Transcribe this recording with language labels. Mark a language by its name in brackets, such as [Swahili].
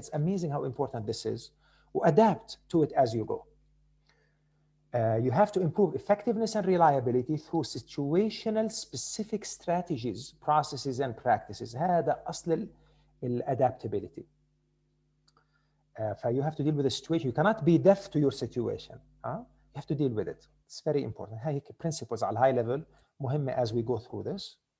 [English] It's amazing how important this is. وadapt to it as you go. You have to improve effectiveness and reliability through situational specific strategies, processes and practices. [Arabic] هذا أصل adaptability. [English] You have to deal with the situation. You cannot be deaf to your situation. You have to deal with it. It's very important. هاي principles على high level مهمة as we go through this.